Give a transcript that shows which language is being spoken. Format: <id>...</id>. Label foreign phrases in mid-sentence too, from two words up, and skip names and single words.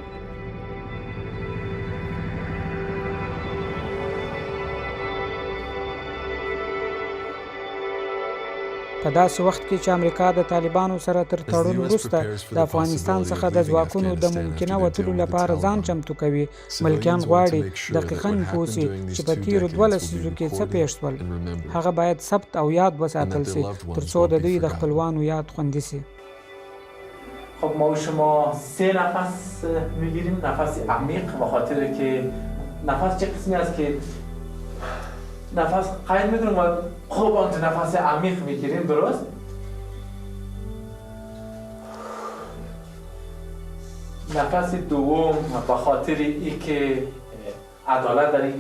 <ps>په داسې وخت کې چې امریکا د طالبانو سره تر تړون وروسته د افغانستان څخه د ځواکونو د ممکنه وتلو لپاره ځان چمتو کوي ملکیان غواړي دقیقاً پوه سي چې په تیرو 12 لسیزو کې څه پیښ شول هغه باید ثبت او یاد وساتل سي ترڅو د دوی د خپلوانو یاد خوندي سي</ps> <fa>خب ما و شما 3 نفس میگیریم نفس عمیق به خاطر که نفس چه قسمی است که نفس قید میدونم و خوب آنت نفس عمیق میگیریم درست؟ نفس دوم به خاطر ای که عدالت در این</fa>